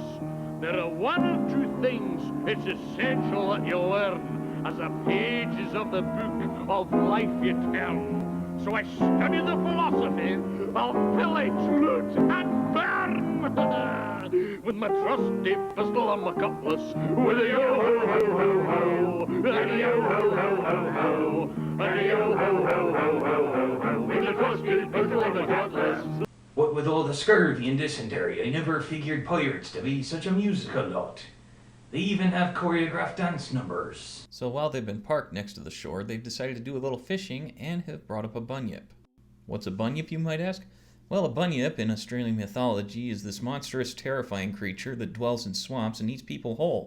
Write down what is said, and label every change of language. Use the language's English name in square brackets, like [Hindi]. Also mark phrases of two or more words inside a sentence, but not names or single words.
[English] There are one or two things it's essential that you learn as the pages of the book of life you turn. So I study the philosophy of pillage, loot, and burn. With my trusty pistol and my cutlass, with a yo-ho-ho-ho-ho, and a yo-ho-ho-ho-ho, and a yo-ho-ho-ho-ho-ho, with the trusty pistol and my cutlass. What with all the scurvy and dysentery, I never figured pirates to be such a musical lot. They even have choreographed dance numbers. So while they've been parked next to the shore, they've decided to do a little fishing and have brought up a bunyip. What's a bunyip, you might ask? Well, a bunyip in Australian mythology is this monstrous, terrifying creature that dwells in swamps and eats people whole.